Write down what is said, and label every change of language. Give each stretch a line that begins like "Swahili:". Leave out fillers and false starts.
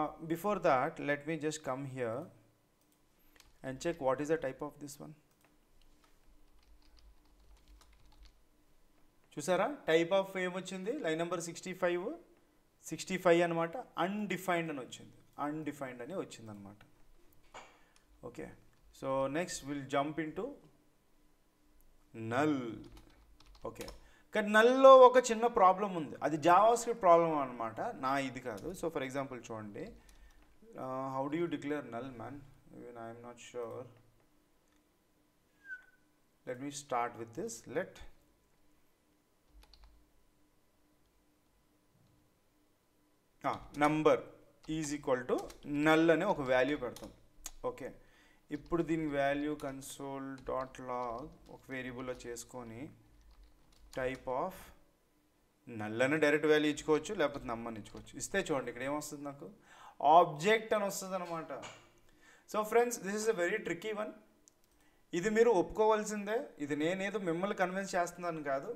English: Before that let me just come here and check what is the type of this one.
Telugu: చూసారా type of ఏమొచ్చింది, line number 65 అనమాట, undefined అని వచ్చింది, undefined అని వచ్చిందనమాట.
English: Okay, so next will jump into null.
Telugu: Okay, కానీ నల్లో ఒక చిన్న ప్రాబ్లం ఉంది, అది జావా స్క్రిప్ట్ ప్రాబ్లం అనమాట, నా ఇది కాదు.
English: So for example చూడండి, how do you declare null man, even I am not sure. Let me start with this. Let number is equal to null
Telugu: అనే ఒక వాల్యూ పెడతాం. ఓకే, ఇప్పుడు దీని వాల్యూ console.log ఒక వేరియబుల్లో చేసుకొని టైప్ ఆఫ్ నల్ అని direct value ఇచ్చుకోవచ్చు, లేకపోతే నమ్ అని ఇచ్చుకోవచ్చు. ఇస్తే చూడండి ఇక్కడ ఏమొస్తుంది, నాకు ఆబ్జెక్ట్ అని వస్తుంది అనమాట. So friends,
English: This is a very tricky one.
Telugu: ఇది మీరు ఒప్పుకోవాల్సిందే, ఇది నేనేదో మిమ్మల్ని కన్విన్స్ చేస్తున్నాను కాదు.